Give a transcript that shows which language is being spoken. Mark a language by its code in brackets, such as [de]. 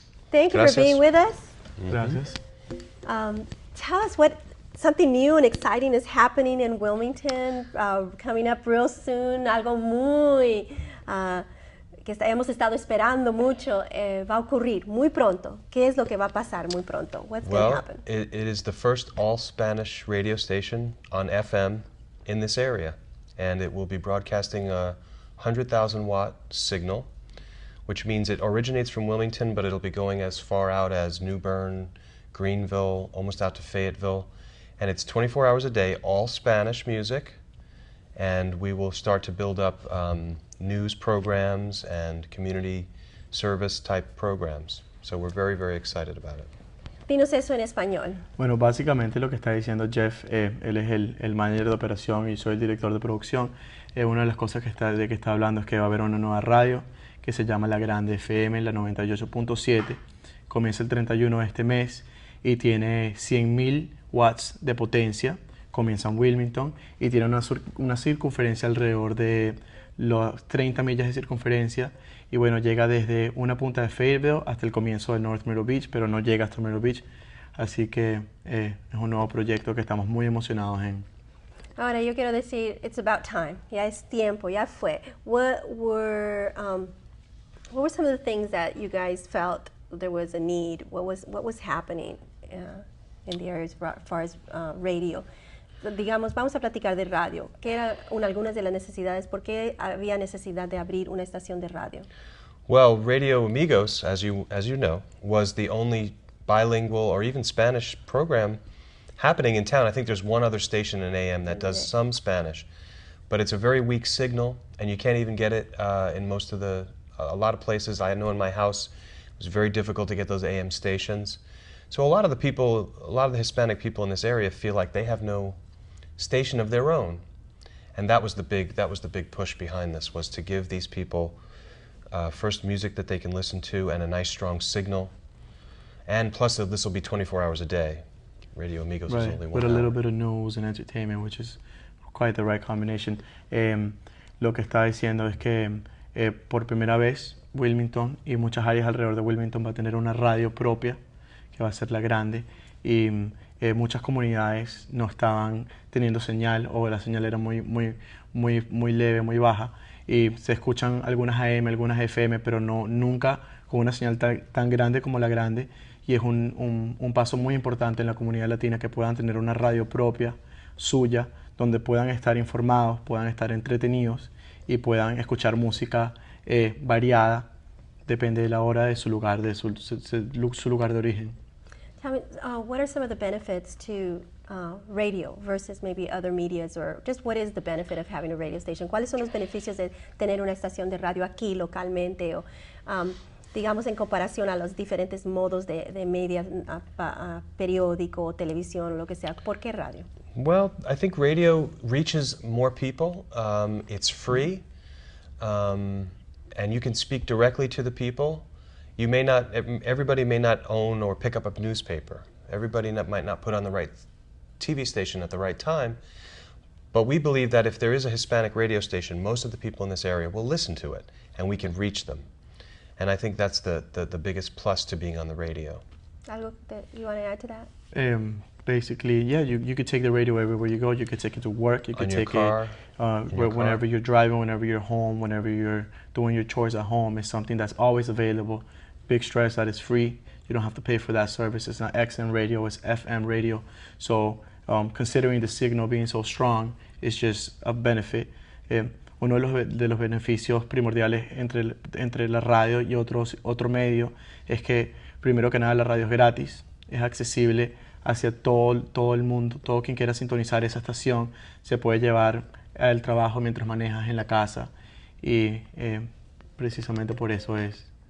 [en] Thank you for being with us. [es] Gracias. [en] Tell us what something new and exciting is happening in Wilmington, coming up real soon. [es] Algo muy que hemos estado esperando mucho va a ocurrir muy pronto. ¿Qué es lo que va a pasar muy pronto? [en] What's going to happen? It is the first all-Spanish radio station on FM in this area, and it will be broadcasting a 100,000-watt signal, which means it originates from Wilmington, but it'll be going as far out as New Bern, Greenville, almost out to Fayetteville, and it's 24 hours a day, all Spanish music, and we will start to build up news programs and community service type programs. So we're very, very excited about it. [es] Dinos eso en español. Bueno, básicamente lo que está diciendo Jeff, él es el manager de operación y soy el director de producción. Una de las cosas de que está hablando es que va a haber una nueva radio que se llama La Grande FM, la 98.7. Comienza el 31 de este mes y tiene 100,000 watts de potencia. Comienza en Wilmington y tiene una circunferencia alrededor de los 30 millas de circunferencia y bueno, llega desde una punta de Fayetteville hasta el comienzo de North Myrtle Beach, pero no llega hasta Myrtle Beach, así que es un nuevo proyecto que estamos muy emocionados en. Ahora yo quiero decir, [en] it's about time, [es] ya es tiempo, ya fue. [en] What were some of the things that you guys felt there was a need? What was happening in the areas as far as radio? [es] Digamos, vamos a platicar de radio. ¿Qué eran algunas de las necesidades? ¿Por qué había necesidad de abrir una estación de radio? [en] Well, Radio Amigos, as you know, was the only bilingual or even Spanish program happening in town. I think there's one other station in AM that does some Spanish, but it's a very weak signal, and you can't even get it in most of a lot of places. I know in my house, it was very difficult to get those AM stations. So a lot of the Hispanic people in this area feel like they have no station of their own, and that was the big push behind this, was to give these people first music that they can listen to and a nice strong signal, and plus this will be 24 hours a day. Radio Amigos is only 1 with hour. A little bit of news and entertainment, which is quite the right combination. [es] Lo que está diciendo es que por primera vez Wilmington y muchas áreas alrededor de Wilmington va a tener una radio propia que va a ser La Grande, y muchas comunidades no estaban teniendo señal, o la señal era muy leve, muy baja, y se escuchan algunas AM, algunas FM, pero nunca con una señal tan grande como La Grande, y es un paso muy importante en la comunidad latina que puedan tener una radio propia, suya, donde puedan estar informados, puedan estar entretenidos y puedan escuchar música variada, depende de la hora, de su lugar, de su lugar de origen. [en] Tell me, what are some of the benefits to radio versus maybe other medias, or just what is the benefit of having a radio station? [es] ¿Cuáles son los beneficios de tener una estación de radio aquí localmente, o digamos en comparación a los diferentes modos de media, periódico, televisión, lo que sea? ¿Por qué radio? [en] Well, I think radio reaches more people. It's free, and you can speak directly to the people. Everybody may not own or pick up a newspaper. Everybody might not put on the right TV station at the right time. But we believe that if there is a Hispanic radio station, most of the people in this area will listen to it, and we can reach them. And I think that's the biggest plus to being on the radio. [es] Algo [en] that you want to add to that? Basically, yeah, you could take the radio everywhere you go. You could take it to work. You could take it whenever you're driving, whenever you're home, whenever you're doing your chores at home. It's something that's always available. Big stress that it's free. You don't have to pay for that service. It's not XM radio, it's FM radio. So considering the signal being so strong, it's just a benefit. [es] Uno de los beneficios primordiales entre la radio y otro medio es que, primero que nada, la radio es gratis, es accesible hacia todo el mundo. Todo quien quiera sintonizar esa estación se puede llevar al trabajo mientras manejas en la casa, y precisamente por eso es